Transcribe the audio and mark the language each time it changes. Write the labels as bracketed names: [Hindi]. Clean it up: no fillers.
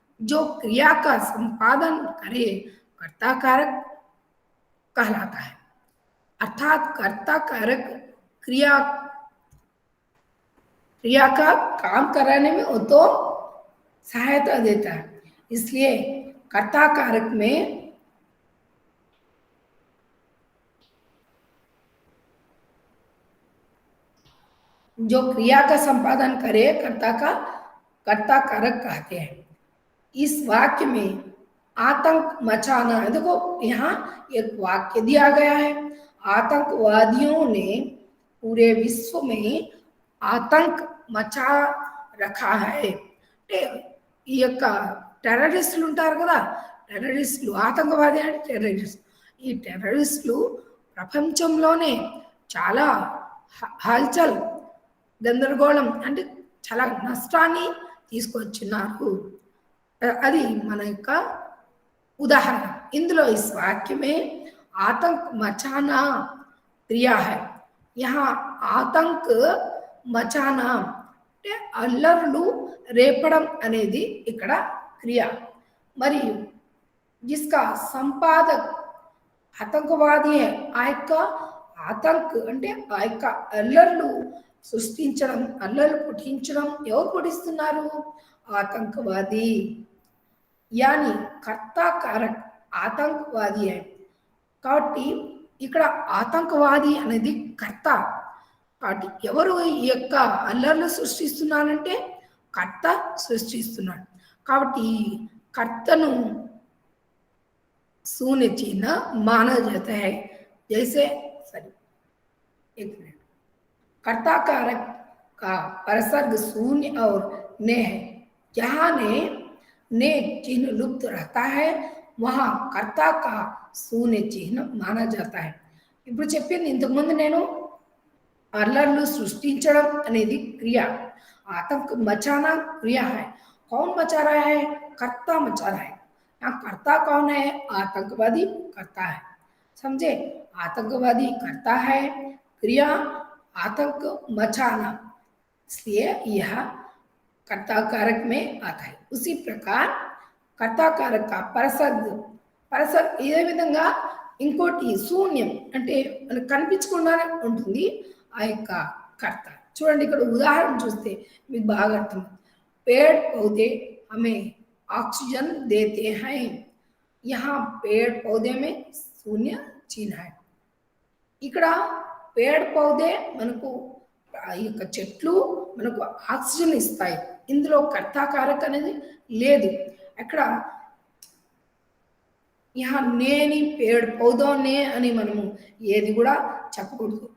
[Hindi] जो क्रिया का संपादन करे कर्ता कारक कहलाता है, अर्थात कर्ता कारक क्रिया का काम कराने में वो तो सहायता देता है, इसलिए कर्ता कारक में जो क्रिया का संपादन करे कर्ता कारक कहते हैं। इस वाक्य में आतंक मचाना, देखो यहाँ एक वाक्य दिया गया है, आतंकवादियों ने पूरे विश्व में आतंक मचा रखा है। [Telugu] ఈ యొక్క టెర్రరిస్టులు ఉంటారు కదా, టెర్రరిస్టులు ఆతంకవాది అంటే టెర్రరిస్ట్. ఈ టెర్రరిస్టులు ప్రపంచంలోనే చాలా హల్చల్ గందరగోళం అంటే చాలా నష్టాన్ని తీసుకొచ్చినారు. అది మన యొక్క उदाहरण। [Hindi] इंदुलो इस वाक्य में आतंक मचाना क्रिया है। यहाँ आतंक मचाना [Telugu] అల్లర్లు రేపడం అనేది ఇక్కడ క్రియ। మరియు [Hindi] जिसका संपादक आतंकवादी है, [Telugu] ఆ యొక్క ఆతంక్ అంటే ఆ యొక్క అల్లర్లు సృష్టించడం, అల్లర్లు పుట్టించడం ఎవరు పుట్టిస్తున్నారు? ఆతంకవాది। [Hindi] यानी कर्ता कारक आतंकवादी है [Telugu] కాబట్టి ఇక్కడ ఆతంకవాది అనేది కర్త। కాబట్టి ఎవరు ఈ యొక్క అల్లర్లు సృష్టిస్తున్నారంటే కర్త సృష్టిస్తున్నాడు। కాబట్టి ఈ కర్తను [Hindi] शून्य चिन्ह माना जाता है। जैसे एक मिनट, कर्ता कारक का परसर्ग शून्य और ने है। जहाँ ने चिन्ह लुप्त रहता है वहाँ कर्ता का शून्य चिन्ह माना जाता है। [Telugu] ఇప్పుడు చెప్పింది ఇంతకుముందు నేను అల్లర్లు సృష్టించడం అనేది క్రియ, [Hindi] आतंक मचाना क्रिया है। कौन मचा रहा है? कर्ता मचा रहा है। यहाँ कर्ता कौन है? आतंकवादी कर्ता है। समझे? आतंकवादी कर्ता है, क्रिया आतंक मचाना, इसलिए यह कर्ता कारक में आता है। उसी प्रकार कर्ता कारक का परसर्ग [Telugu] ఇదే విధంగా ఇంకోటి శూన్యం అంటే మనకు కనిపించకుండానే ఉంటుంది ఆ యొక్క కర్త। చూడండి ఇక్కడ ఉదాహరణ చూస్తే మీకు బాగా అర్థం। [Hindi] पेड़ पौधे हमें ऑक्सीजन देते हैं। यहाँ पेड़ पौधे में शून्य चिन्ह है। [Telugu] ఇక్కడ [Hindi] पेड़ पौधे [Telugu] మనకు ఈ యొక్క చెట్లు మనకు ఆక్సిజన్ ఇస్తాయి, ఇందులో కర్తా కారక్ అనేది లేదు। అక్కడ यहाँ నేని [Hindi] पेड़ पौधों ने [Telugu] అని మనము ఏది కూడా చెప్పకూడదు।